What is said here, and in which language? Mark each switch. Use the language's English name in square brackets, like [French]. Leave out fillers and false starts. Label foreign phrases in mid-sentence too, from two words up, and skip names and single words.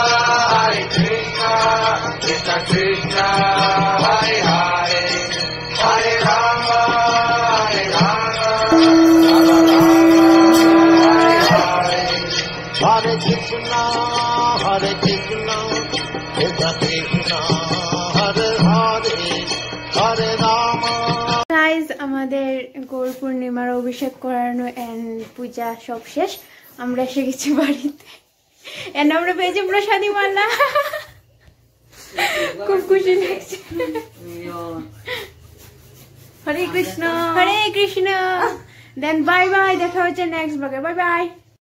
[Sanskrit] Krishna Krishna, Hare Hare, Hare Rama, Rama Rama, Hare Krishna, Krishna Krishna, Hare Hare, Hare Rama। [Bangla] গাইজ, আমাদের গৌর পূর্ণিমার অভিষেক করানো এন্ড পূজা সব শেষ। আমরা এসে গেছি বাড়িতে এন্ড আমরা পেয়েছি প্রসাদী মালা। খুব খুশি লাগছে। হরে কৃষ্ণ, হরে কৃষ্ণ। [English] then bye bye, [Bangla] দেখা হচ্ছে [English] next blog. bye bye.